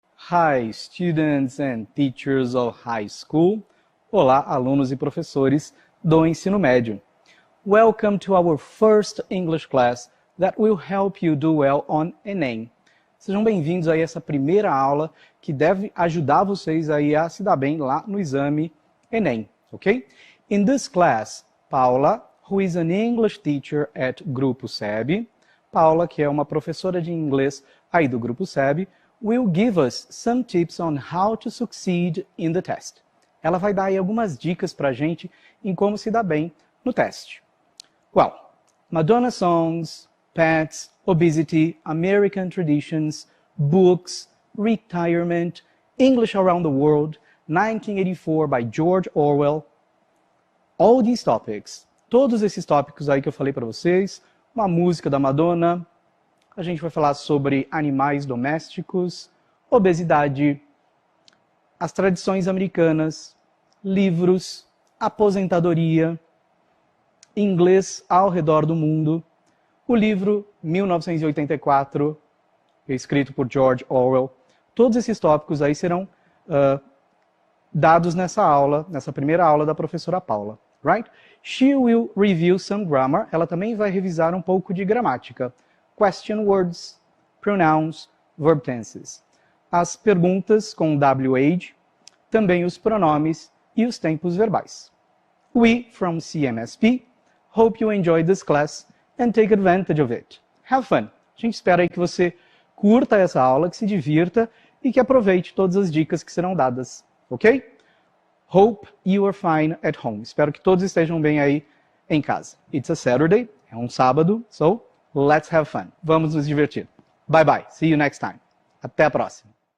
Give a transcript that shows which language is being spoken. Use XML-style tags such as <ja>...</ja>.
<en>Hi, students and teachers of high school.</en> <pt>Olá, alunos e professores do ensino médio.</pt> <en>Welcome to our first English class that will help you do well on Enem.</en> <pt>Sejam bem-vindos a essa primeira aula que deve ajudar vocês aí a se dar bem lá no exame Enem, ok?</pt> <en>In this class, Paula, who is an English teacher at Grupo SEB,</en> <pt>Paula, que é uma professora de inglês aí do Grupo SEB,</pt> <en>will give us some tips on how to succeed in the test.</en> <pt>Ela vai dar aí algumas dicas pra gente em como se dar bem no teste.</pt> <en>Well, Madonna songs, pets, obesity, American traditions, books, retirement, English around the world, 1984 by George Orwell. All these topics,</en> <pt>todos esses tópicos aí que eu falei para vocês, uma música da Madonna, a gente vai falar sobre animais domésticos, obesidade, as tradições americanas, livros, aposentadoria, inglês ao redor do mundo, o livro 1984, escrito por George Orwell. Todos esses tópicos aí serão dados nessa aula, nessa primeira aula da professora Paula,</pt> <en>right? She will review some grammar.</en> <pt>Ela também vai revisar um pouco de gramática.</pt> <en>Question words, pronouns, verb tenses.</en> <pt>As perguntas com WH, também os pronomes e os tempos verbais.</pt> <en>We, from CMSP, hope you enjoy this class and take advantage of it. Have fun.</en> <pt>A gente espera aí que você curta essa aula, que se divirta e que aproveite todas as dicas que serão dadas, ok?</pt> <en>Hope you are fine at home.</en> <pt>Espero que todos estejam bem aí em casa.</pt> <en>It's a Saturday,</en> <pt>é um sábado,</pt> <en>so let's have fun.</en> <pt>Vamos nos divertir.</pt> <en>Bye bye. See you next time.</en> <pt>Até a próxima.</pt>